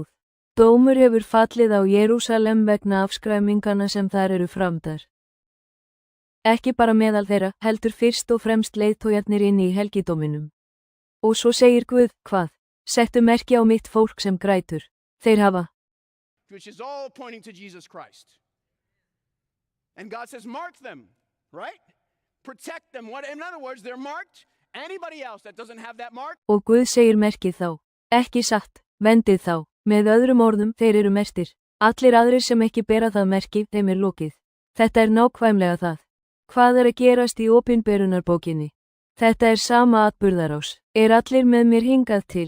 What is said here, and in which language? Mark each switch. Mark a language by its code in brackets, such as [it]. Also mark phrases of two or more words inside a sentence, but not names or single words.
[is] Dómur hefur fallið á Jerúsalem vegna afskræmingana sem þar eru framdar. Ekki bara meðal þeirra, heldur fyrst og fremst leiðtogarnir inn í helgidóminum. Og svo segir Guð, hvað? Settu merki á mitt fólk sem grætur. Þeir hafa. [en] Which is all pointing to Jesus Christ. And God says, mark them, right? Protect them. In other words, they're marked. Anybody else that doesn't have that mark? [is] Og Guð segir merkið þá. Ekki satt, vendið þá. Með öðrum orðum, þeir eru merktir. Allir aðrir sem ekki bera það merki, þeim er lokið. Þetta er nákvæmlega það. Hvað er að gerast í opinberunarbókinni? Þetta er sama atburðarás. Er allir með mér hingað til?